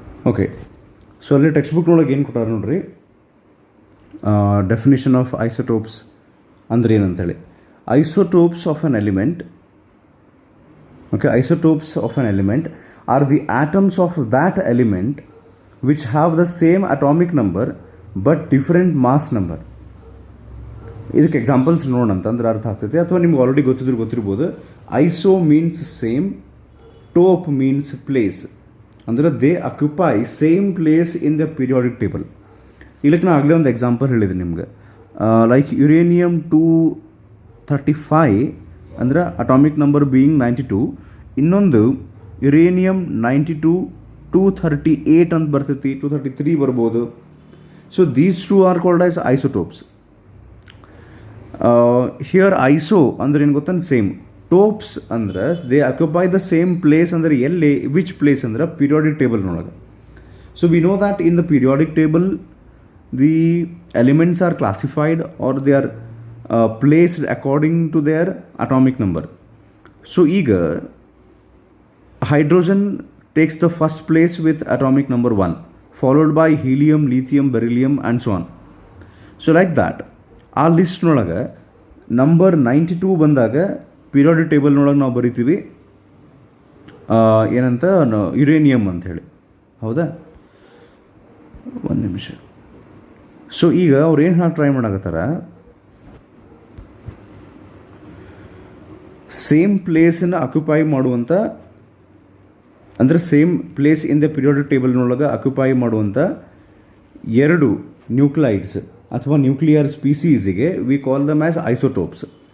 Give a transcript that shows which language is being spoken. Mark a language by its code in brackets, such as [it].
[kn] Okay, so ಅಲ್ಲಿ text ಬುಕ್ನೊಳಗೆ ಏನು ಕೊಟ್ಟಾರೆ ನೋಡ್ರಿ, [en] definition of isotopes [kn] ಅಂದ್ರೆ ಏನಂತೇಳಿ. [en] Isotopes of an element, okay, isotopes of an element are the atoms of that element which have the same atomic number but different mass number. [kn] ಇದಕ್ಕೆ examples ನೋಡೋಣ ಅಂತಂದ್ರೆ ಅರ್ಥ ಆಗ್ತೈತೆ, ಅಥವಾ ನಿಮ್ಗೆ ಆಲ್ರೆಡಿ ಗೊತ್ತಿರ್ಬೋದು. [en] Iso means same, tope means place. ಅಂದರೆ they occupy same place in the periodic table. [kn] ಇಲ್ಲಕ್ಕೆ ನಾನು ಆಗಲೇ ಒಂದು ಎಕ್ಸಾಂಪಲ್ ಹೇಳಿದೆ ನಿಮ್ಗೆ. ಲೈಕ್ ಯುರೇನಿಯಮ್ 235 ಅಂದರೆ [en] atomic number being 92, [kn] ಇನ್ನೊಂದು ಯುರೇನಿಯಮ್ 92 238 ಅಂತ ಬರ್ತೈತಿ, 233 ಬರ್ಬೋದು. [en] So these two are called as isotopes. Here iso [kn] ಅಂದ್ರೆ ಏನು ಗೊತ್ತ, [en] Same. Topes ಅಂದ್ರೆ they occupy the same place, ಅಂದರೆ ಎಲ್ಲಿ, ವಿಚ್ ಪ್ಲೇಸ್ ಅಂದ್ರೆ ಪೀರಿಯಾಡಿಕ್ ಟೇಬಲ್ನೊಳಗೆ. So we know that in the periodic table the elements are classified are they are placed according to their atomic number. So ಈಗ hydrogen takes the first place with atomic number 1, followed by helium, lithium, beryllium and so on. So like that [kn] ಆ ಲಿಸ್ಟ್ನೊಳಗೆ number 92 ಬಂದಾಗ periodic ಟೇಬಲ್ನೊಳಗೆ ನಾವು ಬರಿತೀವಿ ಏನಂತ, uranium ಅಂತ ಹೇಳಿ. ಹೌದಾ? ಒಂದು ನಿಮಿಷ. ಸೊ ಈಗ ಅವ್ರು ಏನು ಟ್ರೈ ಮಾಡಾಕತ್ತಾರ, ಸೇಮ್ ಪ್ಲೇಸನ್ನು ಅಕ್ಯುಪೈ ಮಾಡುವಂಥ, ಅಂದರೆ same place in the periodic ಟೇಬಲ್ನೊಳಗೆ occupy ಮಾಡುವಂಥ ಎರಡು ನ್ಯೂಕ್ಲೈಡ್ಸ್ ಅಥವಾ nuclear ಸ್ಪೀಸೀಸಿಗೆ [en] We call them as isotopes.